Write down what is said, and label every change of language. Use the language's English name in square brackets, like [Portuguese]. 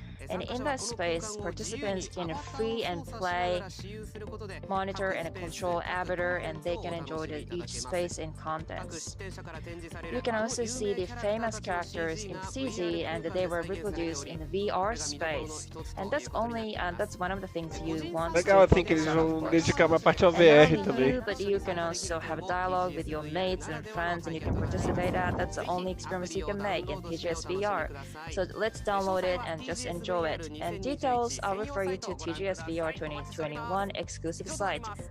[English] And in that space, participants can free and play, monitor and control avatar, and they can enjoy each space and contents. You can also see the famous characters in CZ, and they were reproduced in the VR space. And that's one of the things you want. [Portuguese] Legal, assim que eles vão dedicar uma parte ao VR também. [English] But you can also have a dialogue with your mates and friends, and you can participate at. That's the only experience you can make in TGS VR. So let's download it and just enjoy it. And details I'll refer you to TGS VR 2021 exclusive site.